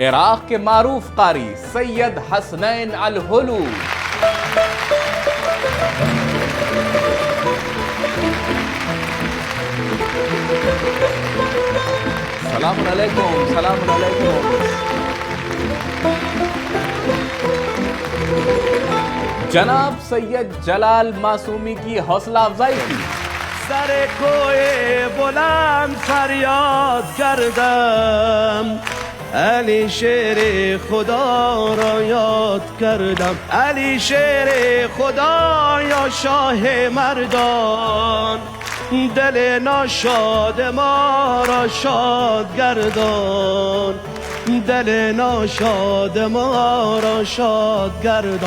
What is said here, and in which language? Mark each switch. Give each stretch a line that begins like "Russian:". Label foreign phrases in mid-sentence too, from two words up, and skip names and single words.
Urdu: عراق کے معروف قاری سید حسنین الہلو
Arabic: سلام علیکم۔
Urdu: جناب سید جلال معصومی کی حوصلہ افزائی کی۔
Persian: سر کوئے بلند فریاد کردم، علی شیر خدا را یاد کردم، علی شیر خدا یا شاه مردان، دل ناشاد ما را شاد گردان، دل ناشاد ما را شاد گردان.